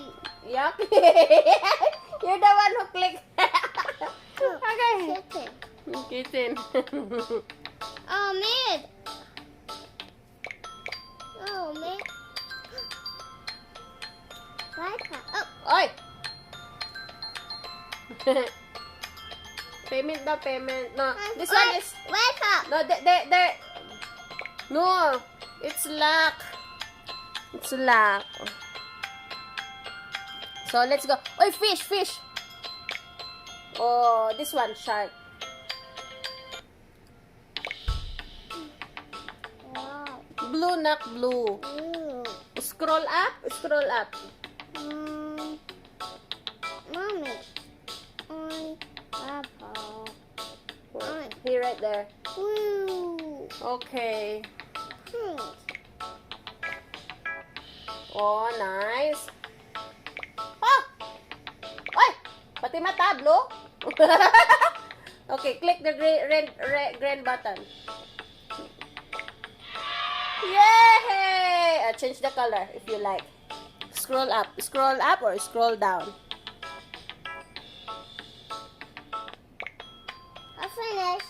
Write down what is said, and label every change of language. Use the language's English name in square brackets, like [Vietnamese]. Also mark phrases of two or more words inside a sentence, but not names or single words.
[English] Yuck. You're the one who clicked. Okay. Chicken. Kitten. Oh, man. Oh, man. Right. Oh, Oy! Payment daw, payment. No, this one is... Wake up. No, no, it's lock. It's lock. So, let's go. Oy, fish, fish. Oh, this one, shark. Wow. Blue, not blue. Ooh. Scroll up, scroll up. Mommy. Apple. Here, right there. Ooh. Okay. Pink. Oh, nice. [Filipino] Oh! Oy! Pati mata, [English] blue? Okay, click the green button. Yay! Change the color if you like. Scroll up or scroll down. I finished.